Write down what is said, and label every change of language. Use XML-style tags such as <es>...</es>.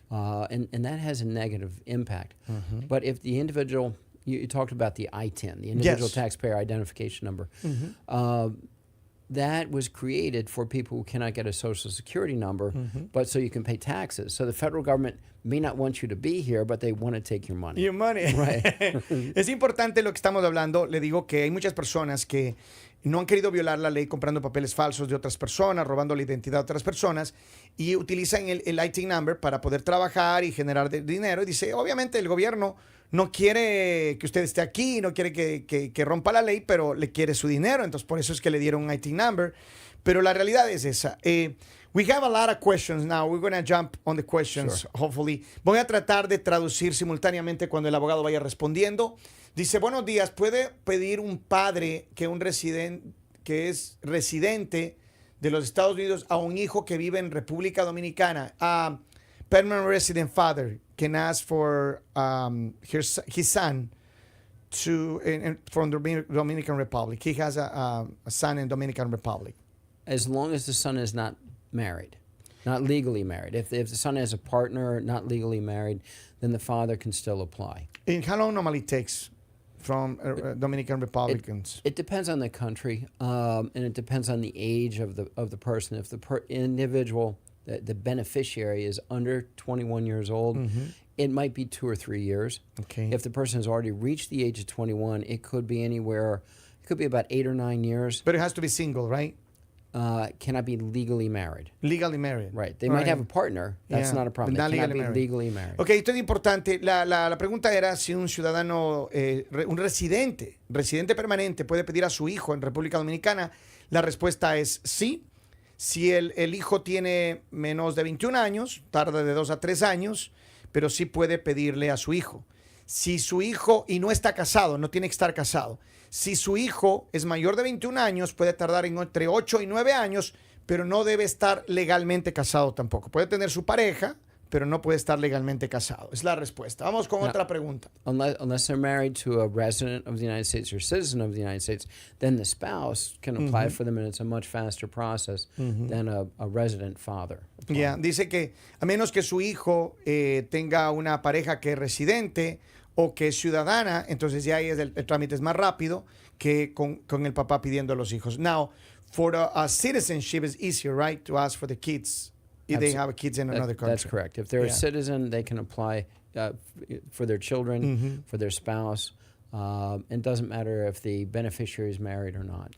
<en>And that has a negative impact. But if the individual, you talked about the ITIN, the Individual Yes. Taxpayer Identification Number, that was created for people who cannot get a Social Security number, but so you can pay taxes. So the federal government may not want you to be here, but they want to take your money. Your money. Right.</en> <es>Es importante lo que estamos hablando. Le digo que hay muchas personas que no han querido violar la ley comprando papeles falsos de otras personas, robando la identidad de otras personas y utilizan el ITIN number para poder trabajar y generar dinero. Y dice, obviamente el gobierno no quiere que usted esté aquí, no quiere que rompa la ley, pero le quiere su dinero. Entonces por eso es que le dieron un ITIN number. Pero la realidad es esa.</es> <en>We have a lot of questions now. We're going to jump on the questions, hopefully.</en> <es>Voy a tratar de traducir simultáneamente cuando el abogado vaya respondiendo. Dice, buenos días, ¿puede pedir un padre que es residente de los Estados Unidos a un hijo que vive en República Dominicana?</es> <en>Permanent resident father can ask for his son from the Dominican Republic. He has a son in Dominican Republic. As long as the son is not married, not legally married. If the son has a partner, not legally married, then the father can still apply. And how long normally takes from Dominican Republicans? It depends on the country, and it depends on the age of the person. If the individual, the beneficiary, is under 21 years old, it might be 2 or 3 years. Okay. If the person has already reached the age of 21, it could be anywhere. It could be about 8 or 9 years. But it has to be single, right? Cannot be legally married. Legally married. Right. They might have a partner. That's not a problem. Not They cannot legally be married. legally married.</en> <es>Ok, esto es importante. La pregunta era si un ciudadano, un residente permanente puede pedir a su hijo en República Dominicana. La respuesta es sí. Si el hijo tiene menos de 21 años, tarda de 2 a 3 años, pero sí puede pedirle a su hijo. Si su hijo, y no está casado, no tiene que estar casado. Si su hijo es mayor de 21 años, puede tardar entre 8 y 9 años, pero no debe estar legalmente casado tampoco. Puede tener su pareja, pero no puede estar legalmente casado. Es la respuesta. Vamos con otra pregunta.</es> <en>Unless they're married to a resident of the United States or citizen of the United States, then the spouse can apply for them, and it's a much faster process than a resident father.</en> <es>Dice que a menos que su hijo tenga una pareja que es residente o que es ciudadana, entonces ya ahí el trámite es más rápido que con el papá pidiendo a los hijos.</es> <en>Now, for a citizenship, it's easier, right, to ask for the kids if they have kids in another country. That's correct. If they're a citizen, they can apply for their children, for their spouse. It doesn't matter if the beneficiary is married or not.</en>